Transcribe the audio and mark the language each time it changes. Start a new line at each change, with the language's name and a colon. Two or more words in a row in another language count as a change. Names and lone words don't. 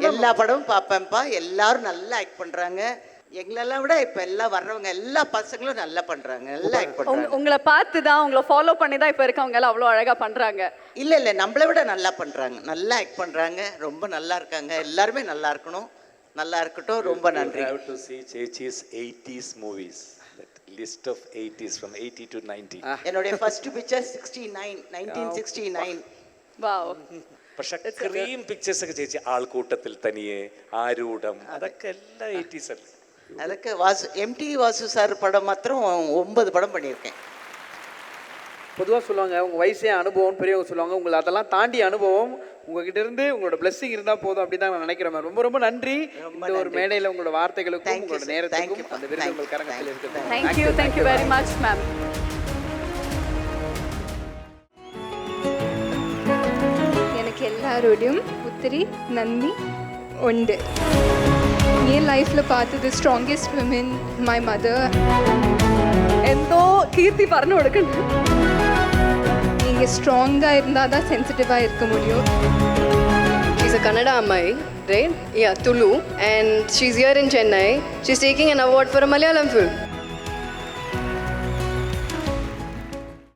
Tamil: எல்லா படமும் பார்ப்பேன்ப்பா. எல்லாரும் நல்லா ஆக்ட் பண்ணுறாங்க. எங்களெல்லாம் விட இப்போ எல்லாம் வர்றவங்க எல்லா பசங்களும் நல்லா பண்றாங்க, நல்லா ஆக்ட் பண்றாங்க. உங்களை பார்த்து தான், உங்களை ஃபாலோ பண்ணி தான் இப்போ இருக்கவங்க எல்லாம் அவ்வளோ அழகா பண்றாங்க. இல்ல, நம்மளை விட நல்லா பண்றாங்க, நல்லா ஆக்ட் பண்றாங்க, ரொம்ப நல்லா இருக்காங்க. எல்லாருமே நல்லா இருக்கணும், நல்லா இருக்கட்டும். ரொம்ப நன்றி.
English: I have to see Chechi's 80s movies, that list of 80s from 80 to 90.
Tamil: என்னோட ஃபர்ஸ்ட் பிக்சர் 1969.
Malayalam: വാവ്. പക്ഷെ
English: cream pictures
Malayalam: ഒക്കെ ചേച്ചി, ആൾക്കൂട്ടത്തിൽ തനിയെ, ആരൂഢം, അതൊക്കെ എല്ലാ 80s അല്ലേ?
Tamil: அதுக்கு MT வாசு சார் படம் மாத்திரம் 9 படம் பண்ணியிருக்கேன். பொதுவாக சொல்லுவாங்க, உங்கள் வயசே அனுபவம் பெரியவங்க சொல்லுவாங்க. உங்களுக்கு அதெல்லாம் தாண்டி அனுபவம் உங்ககிட்ட இருந்து உங்களோட பிளெஸிங் இருந்தால் போதும் அப்படி தான் நான் நினைக்கிறேன். ரொம்ப ரொம்ப நன்றி. இந்த ஒரு மேடையில் உங்களோட வார்த்தைகளுக்கும் உங்களோட நேரத்துக்கும் அந்த விருது உங்கள் கரங்களில் இருக்குது.
English: thank you very much ma'am.
Tamil: எனக்கு எல்லாரோடையும்
Malayalam: ഒത്തിരി നന്ദി ഉണ്ട്. ഈ ലൈഫിൽ பார்த்தது
English: strongest women my mother.
Malayalam: എന്തോ കീർത്തി പറഞ്ഞു കൊടുക്കണ്ട.
Tamil: நீங்கள் ஸ்ட்ராங்காக இருந்தால் தான் சென்சிட்டிவாக இருக்க முடியும்.
English: She's a Kannada Ammai, right? Yeah, Tulu. And she's here in Chennai. She's taking an award for a Malayalam film.